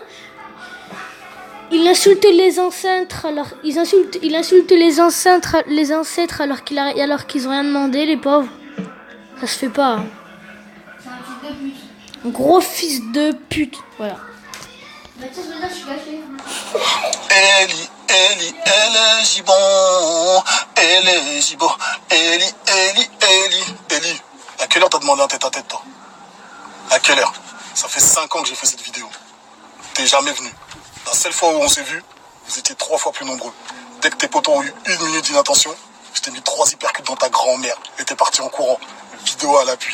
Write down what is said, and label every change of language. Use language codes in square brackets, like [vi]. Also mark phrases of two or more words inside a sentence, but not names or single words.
[fr] Il insulte les ancêtres alors il insulte les ancêtres alors qu'ils ont rien demandé, les pauvres. Ça se fait pas. Hein. C'est un fils de pute. Un gros fils de pute, voilà. Bah tiens, je veux dire, je suis gâchée. Eli, Eli, Eli, Gibon, Eli, Gibon, Eli, Eli, Eli, Eli. À quelle heure t'as demandé un tête-à-tête, toi? À quelle heure? Ça fait 5 ans que j'ai fait cette vidéo. T'es jamais venu. La seule fois où on s'est vu, vous étiez 3 fois plus nombreux. Dès que tes potos ont eu 1 minute d'inattention, je t'ai mis 3 hypercutes dans ta grand-mère et t'es parti en courant. Vidéo à l'appui.